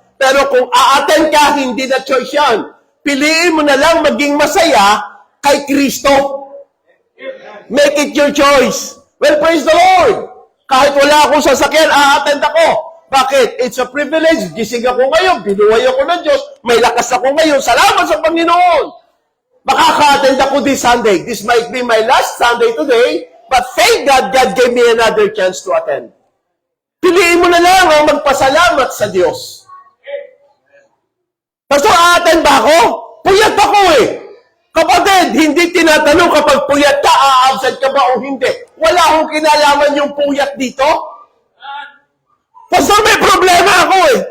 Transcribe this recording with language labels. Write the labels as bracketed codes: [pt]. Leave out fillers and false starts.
[tl] Pero kung a-attend ka, hindi na choice yan. Piliin mo na lang maging masaya kay Kristo. [en] Make it your choice. Well, praise the Lord. [tl] Kahit wala akong sasakyan, a-attend ako. Bakit? [en] It's a privilege. [tl] Gising ako ngayon, binuhay ako ng Diyos, may lakas ako ngayon. Salamat sa Panginoon. Makaka-attend ako [en] this Sunday. This might be my last Sunday today, but thank God, God gave me another chance to attend. [tl] Piliin mo na lang ang magpasalamat sa Diyos. Pastor, a-attend ba ako? Puyat ako eh. Kapatid, hindi tinatanong kapag puyat ka, a-absent ka ba o hindi. Wala akong kinalaman yung puyat dito. Pastor, may problema ako eh.